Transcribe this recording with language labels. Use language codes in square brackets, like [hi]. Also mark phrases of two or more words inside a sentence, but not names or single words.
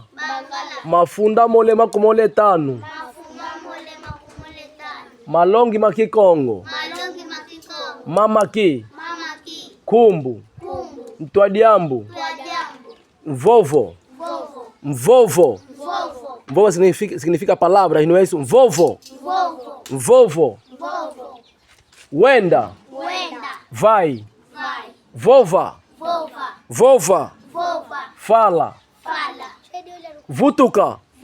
[kg] Mafunda mole makumoletano. Malongi makikongo. Mamaki. Kumbu. Mtwadiambu. Mvovo. [pt] Mvovo significa palavras, não é isso? [kg] Mvovo. Wenda. [pt] Vai. Vova. Fala. Vutuca.